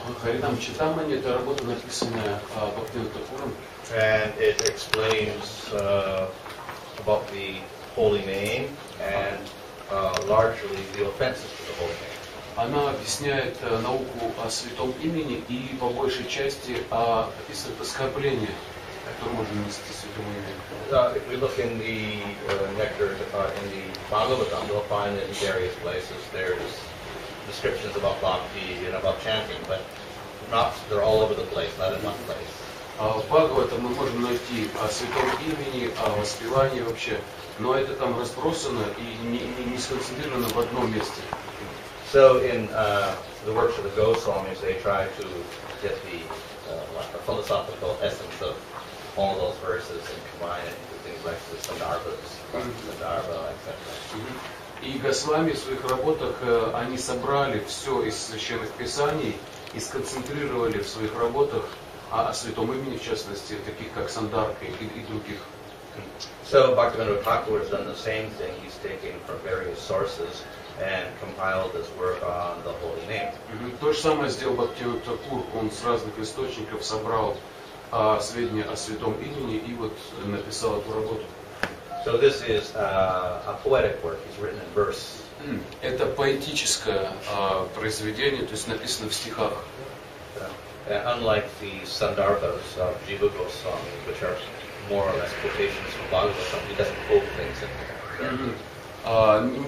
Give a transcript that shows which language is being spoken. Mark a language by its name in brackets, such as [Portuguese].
[Russian] Харинам Читамани – это работа, написанная Бхактиведантом. [English] And it explains about the holy name and largely the offenses to the holy name. [Russian] Она объясняет науку о святом имени и по большей части описывает оскорбления, которые можно нанести святому имени. [English] If we look in the nectar, in the Bhagavatam, we'll find that in various places there's descriptions about bhakti and about chanting, but they're all over the place, not in one place. [Russian] В Бхагаватам мы можем найти о святом имени, о воспевании вообще, но это там разбросано и не сконцентрировано в одном месте. [English] So in the works of the Goswamis, they try to get the philosophical essence of all those verses and combine it into things like the Sandarbhas, etc. [Russian] И Госвами в своих работах, они собрали все из священных писаний и сконцентрировали в своих работах о святом имени, в частности, таких как Сандарка и других. [English] So Bhaktivinoda Thakur has done the same thing. He's taken from various sources and compiled this work on the holy name. [Russian] То же самое сделал Бхактивиданта Тхакур. Он с разных источников собрал сведения о святом имени и вот написал эту работу. [English] So this is a poetic work. It's written in verse. [Russian] Это поэтическое произведение, то есть написано в стихах. [English] Unlike the Sandarbhas of Jiva Goswami, which are more or less quotations from Bhagavatam, he doesn't quote things in there.